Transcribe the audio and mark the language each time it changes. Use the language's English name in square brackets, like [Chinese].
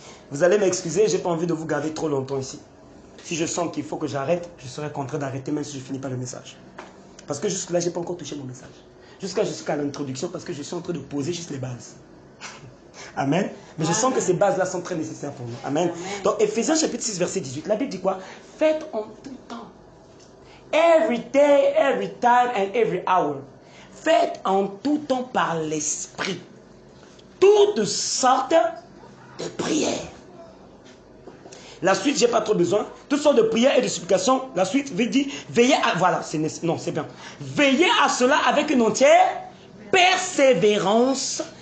[French] Vous allez m'excuser, je n'ai pas envie de vous garder trop longtemps ici. Si je sens qu'il faut que j'arrête, je serai contraint d'arrêter même si je ne finis pas le message. Parce que jusque-là, je n'ai pas encore touché mon message. Jusqu'à l'introduction, parce que je suis en train de poser juste les bases. Amen. Mais je sens que ces bases-là sont très nécessaires pour nous. Amen. Donc, Éphésiens chapitre 6, verset 18, la Bible dit quoi? Faites en tout temps. [English] Every day, every time and every hour. [French] Faites en tout temps par l'Esprit toutes sortes de prières. La suite, je n'ai pas trop besoin. Toutes sortes de prières et de supplications. La suite veut dire, veillez à... Voilà, c'est bien. Veillez à cela avec une entière persévérance.